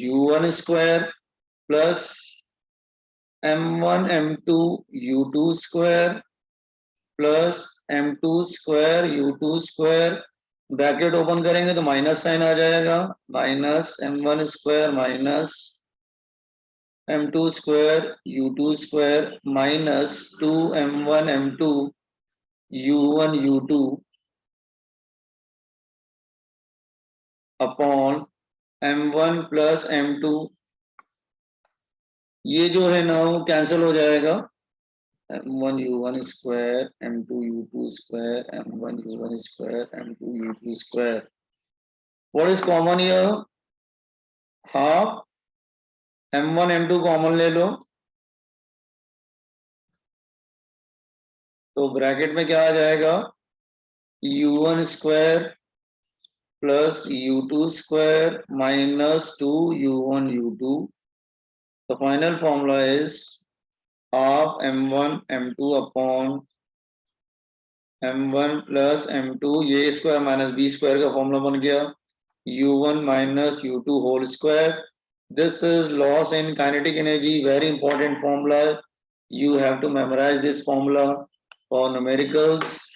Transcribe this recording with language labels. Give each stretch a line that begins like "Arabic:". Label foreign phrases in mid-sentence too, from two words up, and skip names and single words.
English: u1 square plus m1 m2 u2 square plus m2 square u2 square, bracket open
Hindi: करेंगे तो
English: minus sign
Hindi: आ जाएगा,
English: minus m1 square minus m2 square u2 square minus 2m1 m2 u1 u2 upon m1 plus m2,
Hindi: ये जो है ना वो कैंसिल हो जाएगा,
English: m1 u1 square m2 u2 square m1 u1 square m2 u2 square. What is common here? Half m1 m2 कॉमन
Hindi: ले लो, तो ब्रैकेट में क्या आ जाएगा,
English: u1 square प्लस u2 square minus 2 u1 u2. The final formula is half m1 m2 upon m1 plus m2,
Hindi: ये स्क्वायर माइनस बी स्क्वायर का फॉर्मूला बन गया,
English: u1 minus u2 whole square. This is loss in kinetic energy, very important formula. You have to memorize this formula for numericals.